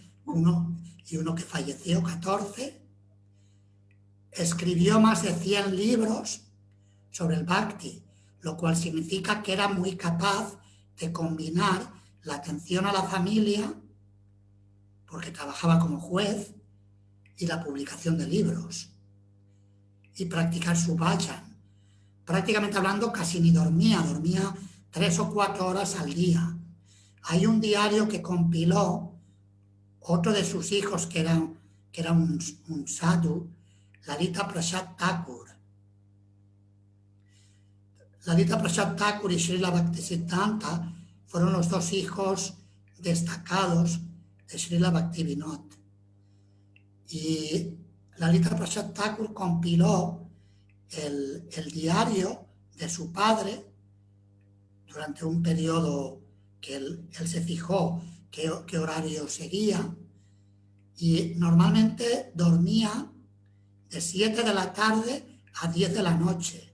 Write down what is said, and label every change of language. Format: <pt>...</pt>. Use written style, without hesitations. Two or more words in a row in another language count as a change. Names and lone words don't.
<es>uno que falleció, 14, escribió más de 100 libros sobre el Bhakti, lo cual significa que era muy capaz de combinar la atención a la familia, porque trabajaba como juez, y la publicación de libros, y practicar su bhajan. Prácticamente hablando, casi ni dormía 3 o 4 horas al día. Hay un diario que compiló otro de sus hijos, que era un sadhu, Lalita Prasad Thakur. Lalita Prasad Thakur y Srila Bhaktisiddhanta fueron los dos hijos destacados de Srila Bhaktivinoda. Y Lalita Prasad Thakur compiló el diario de su padre durante un periodo que él se fijó qué horario seguía, y normalmente dormía de 7 de la tarde a 10 de la noche.</es>